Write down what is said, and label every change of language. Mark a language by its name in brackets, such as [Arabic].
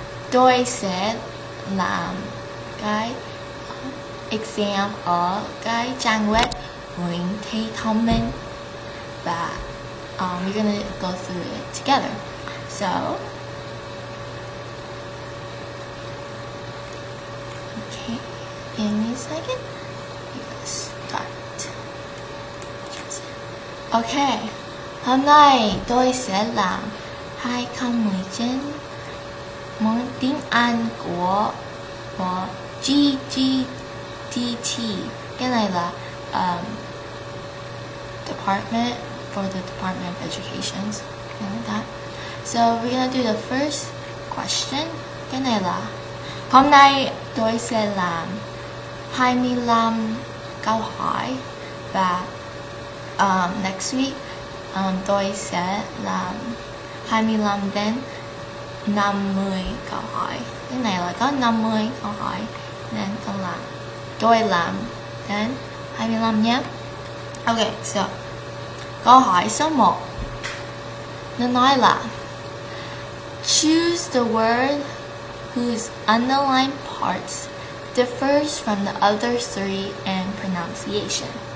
[Vietnamese] Tôi sẽ làm cái exam ở cái trang web [English] going to comment, but we're gonna go through it together. So, okay, give me a second. Start. [Vietnamese] Okay, hôm nay tôi sẽ làm 2 câu 10 trên môn tiếng Anh của GDDT. Cái này là [English] Department for the Department of Education. Like that. So we're gonna do the first question. [Vietnamese] Cái này là hôm nay tôi sẽ làm 25 câu hỏi và [English] next week [Vietnamese] tôi sẽ làm 25 đến 50 câu hỏi. Cái này là có 50 câu hỏi nên tôi làm đến 25 nhé. Okay, so câu hỏi số 1. Nó nói là [English] choose the word whose underlined parts differs from the other three in pronunciation.